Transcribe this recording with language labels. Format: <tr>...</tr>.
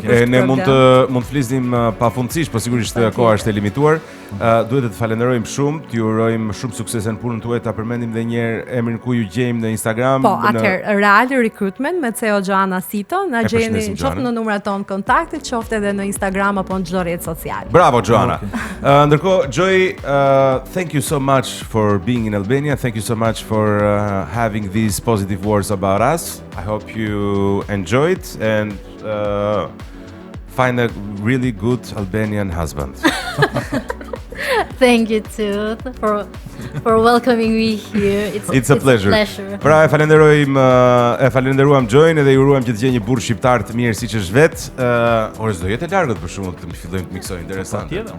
<sq>Ne mund të flisnim pafundësisht, po sigurisht koha është e limituar. Duhet të falenderojmë shumë, t'ju urojmë shumë sukses në punën tuaj, ta përmendim edhe një herë emrin ku ju gjejmë në Instagram. Po, atëherë Real Recruitment me CEO Joana Sito, na gjeni qoftë në numrat tonë kontaktit, qoftë edhe në Instagram apo në çdo rrjet social. Bravo Joana.</sq> <en>Ndërkohë Joy, thank you so much for being in Albania. Thank you so much for having these positive words about us. I hope you enjoyed and find a really good Albanian husband. Thank you too for welcoming me here. It's a pleasure.</en> <sq>Pra e falenderuam Joyn dhe ju uruam që të gjejë një burr shqiptar të mirë siç është vet. Ora do jetë e largët për shkakun të fillojmë të miksojmë interesante.</sq>